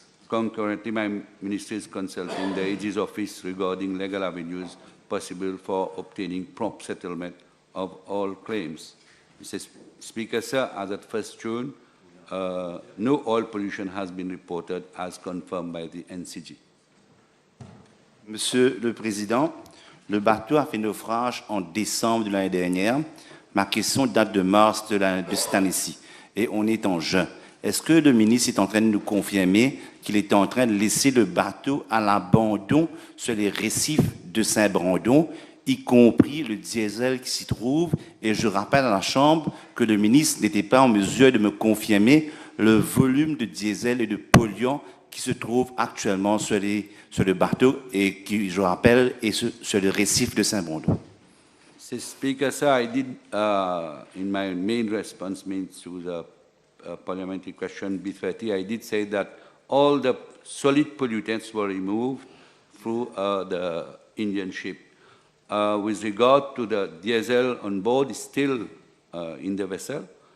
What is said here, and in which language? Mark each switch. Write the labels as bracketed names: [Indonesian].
[English] Concurrently, my ministry is consulting the AG's office regarding legal avenues possible for obtaining prompt settlement of all claims. Mr. Speaker, sir, as at 1st June, no oil pollution has been reported as confirmed by the NCG. [French] Monsieur le Président, le bateau a fait naufrage en décembre de l'année dernière. Ma question date de mars de cette année-ci et on est en juin. Est-ce que le ministre est en train de nous confirmer qu'il est en train de laisser le bateau à l'abandon sur les récifs de Saint-Brandon, y compris le diesel qui s'y trouve? Et je rappelle à la Chambre que le ministre n'était pas en mesure de me confirmer le volume de diesel et de polluants qui se trouve actuellement sur le bateau et qui, je rappelle, est sur le récif de Saint-Brandon. [English] Mr. Speaker, sir, I did, in my main response to the parliamentary question B30, I did say that all the solid pollutants were removed through the Indian ship. With regard to the diesel on board, is still in the vessel.